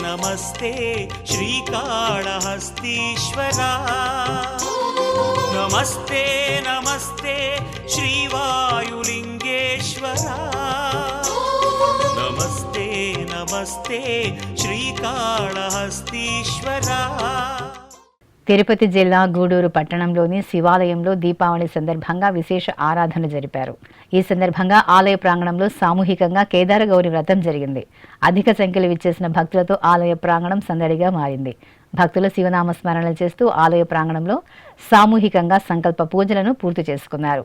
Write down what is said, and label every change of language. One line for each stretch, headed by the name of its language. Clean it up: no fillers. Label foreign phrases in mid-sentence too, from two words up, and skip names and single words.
Sanskrit: नमस्ते श्रीकाळहस्तीश्वरा नमस्ते नमस्ते श्रीवायुलिङ्गेश्वरा नमस्ते नमस्ते श्रीकाळहस्तीश्वरा
Telugu: తిరుపతి జిల్లా గూడూరు పట్టణంలోని శివాలయంలో దీపావళి సందర్భంగా విశేష ఆరాధన జరిపారు. ఈ సందర్భంగా ఆలయ ప్రాంగణంలో సామూహికంగా కేదార గౌరి వ్రతం జరిగింది. అధిక సంఖ్యలో విచ్చేసిన భక్తులతో ఆలయ ప్రాంగణం సందడిగా మారింది. భక్తులు శివనామ స్మరణలు చేస్తూ ఆలయ ప్రాంగణంలో సామూహికంగా సంకల్ప పూజలను పూర్తి చేసుకున్నారు.